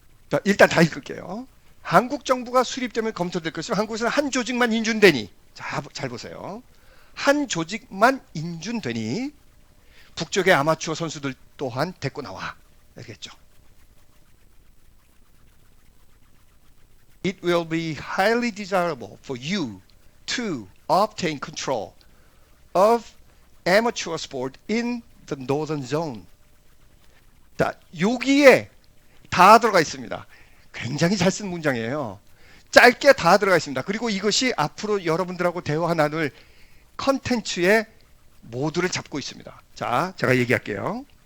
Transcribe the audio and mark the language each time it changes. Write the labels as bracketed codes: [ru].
[ko] 자, 일단 다 읽을게요. 한국 정부가 수립되면 검토될 것이면 한국에서는 한 조직만 인준되니, 자, 잘 보세요. 한 조직만 인준되니 북쪽의 아마추어 선수들 또한 데리고 나와. 알겠죠? [en] It will be highly desirable for you to obtain control of amateur sport in the northern zone. [ko] 자, 여기에 다 들어가 있습니다. 굉장히 잘 쓴 문장이에요. 짧게 다 들어가 있습니다. 그리고 이것이 앞으로 여러분들하고 대화 나눌 컨텐츠의 모두를 잡고 있습니다. 자, 제가 얘기할게요.